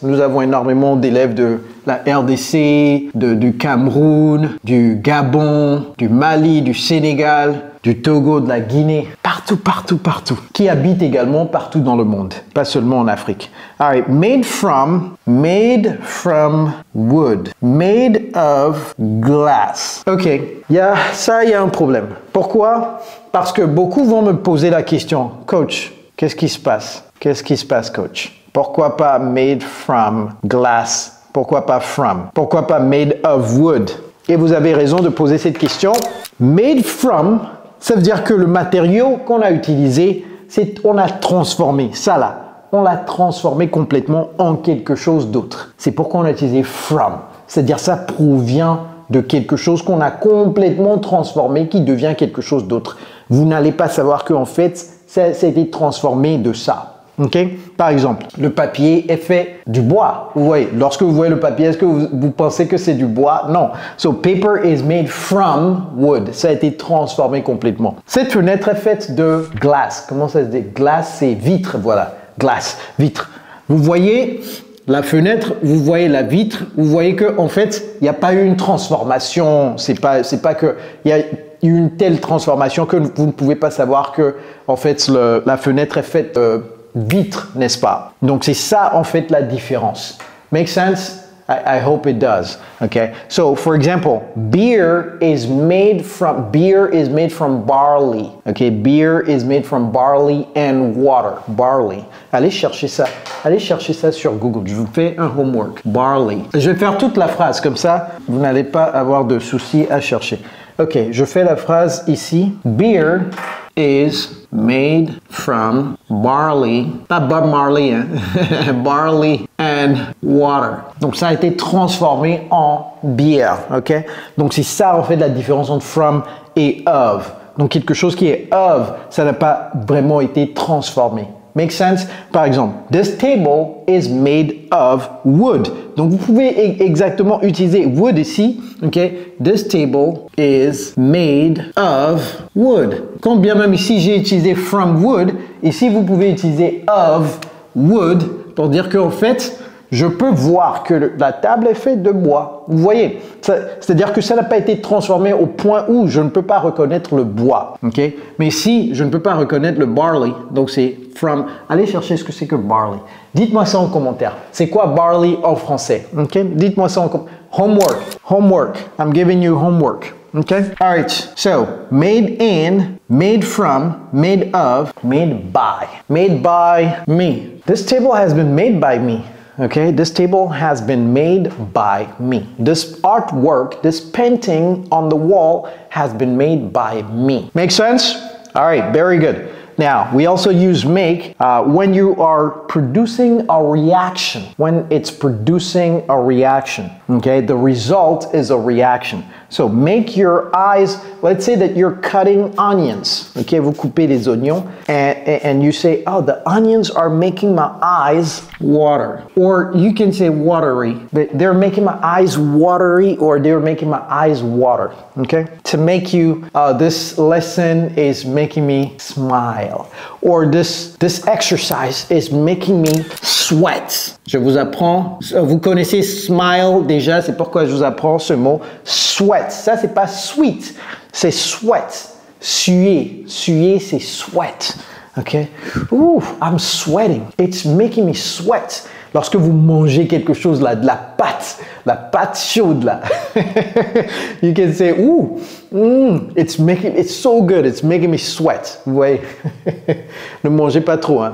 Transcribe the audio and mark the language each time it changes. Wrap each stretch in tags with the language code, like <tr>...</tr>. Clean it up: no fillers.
<fr>Nous avons énormément d'élèves de la RDC, du Cameroun, du Gabon, du Mali, du Sénégal, du Togo, de la Guinée. Partout, partout, partout. Qui habitent également partout dans le monde, pas seulement en Afrique.</fr> <en>All right, made from wood, made of glass.</en> <fr>OK, il y a un problème. Pourquoi? Parce que beaucoup vont me poser la question, coach, qu'est-ce qui se passe? Qu'est-ce qui se passe, coach? Pourquoi pas</fr> <en>made from glass?</en> <fr>Pourquoi pas from? Pourquoi pas made of wood? Et vous avez raison de poser cette question. Made from, ça veut dire que le matériau qu'on a utilisé, on a transformé ça là. On l'a transformé complètement en quelque chose d'autre. C'est pourquoi on a utilisé from. C'est-à-dire ça provient de quelque chose qu'on a complètement transformé qui devient quelque chose d'autre. Vous n'allez pas savoir qu'en fait, ça a été transformé de ça. Okay? Par exemple, le papier est fait du bois. Vous voyez, lorsque vous voyez le papier, est-ce que vous pensez que c'est du bois? Non.</fr> <en>So, paper is made from wood.</en> <fr>Ça a été transformé complètement. Cette fenêtre est faite de glace. Comment ça se dit? Glace, c'est vitre. Voilà. Glace, vitre. Vous voyez la fenêtre, vous voyez la vitre, vous voyez que en fait, il n'y a pas eu une transformation. C'est pas que il y a eu une telle transformation que vous ne pouvez pas savoir que en fait la fenêtre est faite vitre, n'est-ce pas? Donc c'est ça en fait la différence.</fr> <en>Make sense? I hope it does. Okay. So for example, beer is made from barley. Okay. Beer is made from barley and water.</en> <fr>Barley. Allez chercher ça. Allez chercher ça sur Google. Je vous fais un homework. Barley. Je vais faire toute la phrase comme ça. Vous n'allez pas avoir de soucis à chercher. Ok. Je fais la phrase ici.</fr> <en>Beer is made from barley,</en> <fr>pas Bob Marley, hein?</fr> <en>Barley and water.</en> <fr>Donc ça a été transformé en bière, ok? Donc c'est ça en fait la différence entre from et of. Donc quelque chose qui est of, ça n'a pas vraiment été transformé.</fr> <en>Make sense?</en> <fr>Par exemple,</fr> <en>this table is made of wood.</en> <fr>Donc vous pouvez exactement utiliser wood ici. Ok?</fr> <en>This table is made of wood.</en> <fr>Quand bien même ici j'ai utilisé from wood, ici vous pouvez utiliser of wood pour dire qu'en fait, je peux voir que la table est faite de bois. Vous voyez? C'est-à-dire que ça n'a pas été transformé au point où je ne peux pas reconnaître le bois. Okay? Mais si je ne peux pas reconnaître le barley, donc c'est from. Allez chercher ce que c'est que barley. Dites-moi ça en commentaire. C'est quoi barley en français? Okay? Dites-moi ça en commentaire.</fr> <en>Homework. Homework. I'm giving you homework. Okay? All right. So, made in, made from, made of, made by. Made by me. This table has been made by me. Okay, this table has been made by me. This artwork, this painting on the wall has been made by me. Make sense? All right, very good. Now, we also use make when you are producing a reaction. When it's producing a reaction, okay? The result is a reaction. So, make your eyes, let's say that you're cutting onions. Okay,</en> <fr>vous coupez des oignons</fr> <en>and you say, oh, the onions are making my eyes water. Or you can say watery. They're making my eyes watery or they're making my eyes water. Okay? To make you, this lesson is making me smile. Or this exercise is making me sweat.</en> <fr>Je vous apprends, vous connaissez smile déjà, c'est pourquoi je vous apprends ce mot sweat. Ça, c'est pas sweet, c'est sweat. Suer, c'est sweat. Okay?</fr> <en>Ooh, I'm sweating. It's making me sweat.</en> <fr>Lorsque vous mangez quelque chose là, de la pâte chaude là,</fr> <en>you can say, ooh, it's so good, it's making me sweat.</en> <fr>Vous voyez? Ne mangez pas trop, hein.</fr>